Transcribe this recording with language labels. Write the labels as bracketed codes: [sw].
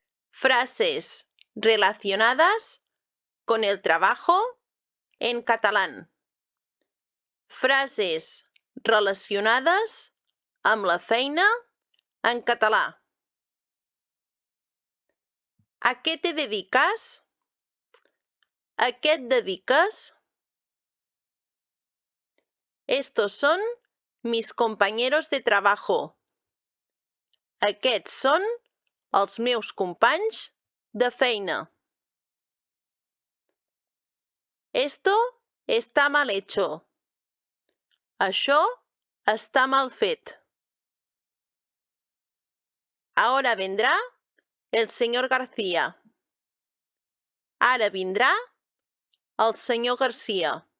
[es] Frases relacionadas con el trabajo en catalán. [ca] Frases relacionades amb la feina en català. [es] ¿A qué te dedicas? [ca] ¿A qué et dediques? [es] Estos son mis compañeros de trabajo. [ca] Aquests són els meus companys de feina. [es] Esto está mal hecho. [ca] Això està mal fet. [es] Ahora vendrá el señor García. [ca] Ara vindrà el senyor Garcia.